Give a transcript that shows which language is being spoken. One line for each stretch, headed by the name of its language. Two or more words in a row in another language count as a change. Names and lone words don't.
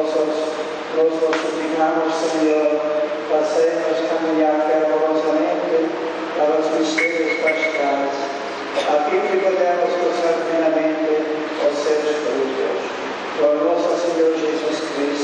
Spanish: vos suplicamos, Señor, hacernos caminar fervorosamente a los misterios pascales, a fin que podamos gozar plenamente
Portuguese: os seus frutos. Por nosso Senhor Jesus Cristo.